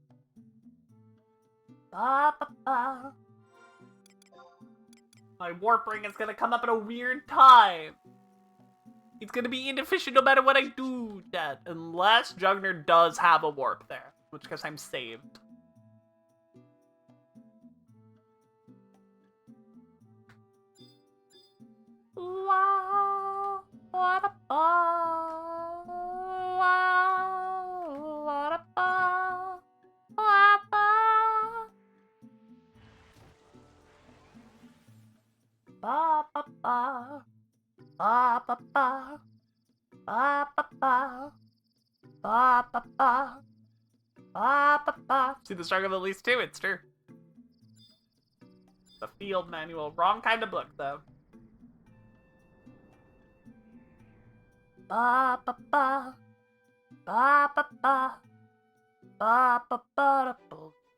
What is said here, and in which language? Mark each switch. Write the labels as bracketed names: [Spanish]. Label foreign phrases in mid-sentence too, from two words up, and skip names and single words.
[English] Ba ba ba. My warp ring is gonna come up at a weird time. It's gonna be inefficient no matter what I do, Dad. Unless Jugner does have a warp there, which cause I'm saved. La ba da ba, la da ba, la ba. Ba ba ba, ba ba ba, ba ba ba, ba ba ba, ba ba ba. See the struggle of at least 2, it's true. The field manual. Wrong kind of book, though. ba ba ba ba ba ba ba ba ba ba.